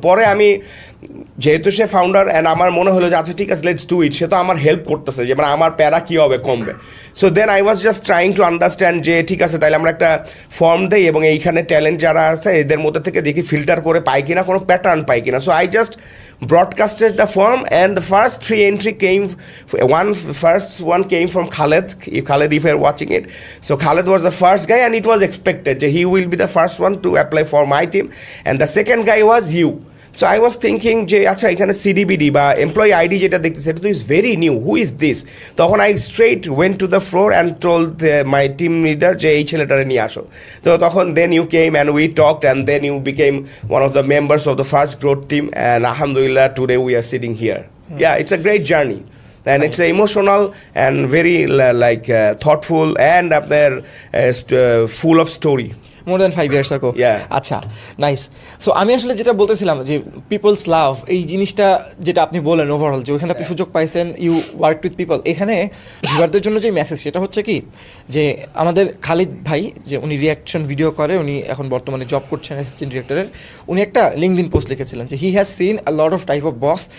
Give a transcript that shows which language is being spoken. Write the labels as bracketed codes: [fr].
[bn] পরে আমি যেহেতু সে ফাউন্ডার অ্যান্ড আমার মনে হলো যে আচ্ছা ঠিক আছে [en] let's do it, [bn] সে তো আমার হেল্প করতেছে যে মানে আমার প্যারা কী হবে কমবে। [en] so then I was just trying to understand [bn] যে ঠিক আছে তাহলে আমরা একটা ফর্ম দেই এবং এইখানে ট্যালেন্ট যারা আছে এদের মধ্যে থেকে দেখি ফিল্টার করে পাই কিনা, কোনো প্যাটার্ন পাই কিনা। [en] So I just broadcasted the form and the first 3 entry came, first one came from Khaled, if you're watching it. So Khaled was the first guy and it was expected that he will be the first one to apply for my team, and the second guy was you. So I was thinking [bn] যে আচ্ছা এখানে সিডিবিডি বা employee ID যেটা দেখতেছে এটা তো is very new, [en] Who is this? তখন I straight went to the floor and told my team leader যে [bn] এই ছেলেটারে নিয়ে আসো। [en] তো তখন then you came and we talked and then you became one of the members of the first growth team and আলহামদুলিল্লাহ today we are sitting here. Yeah, it's a great journey. And it's emotional and very thoughtful and up there full of story. More than 5 years ago. [bn] আচ্ছা, nice. So আমি আসলে যেটা বলতেছিলাম যে people's লাভ এই জিনিসটা যেটা আপনি বলেন ওভারঅল যে ওইখানে আপনি সুযোগ পাইছেন, [en] You work with people. [bn] এখানে ভিউয়ারদের জন্য যে মেসেজ সেটা হচ্ছে কি যে আমাদের খালিদ ভাই যে উনি রিয়াকশন ভিডিও করে, উনি এখন বর্তমানে জব করছেন অ্যাসিস্ট্যান্ট ডিরেক্টরের, উনি একটা লিঙ্কডইন পোস্ট লিখেছিলেন যে [en] He has seen a lot of type of boss.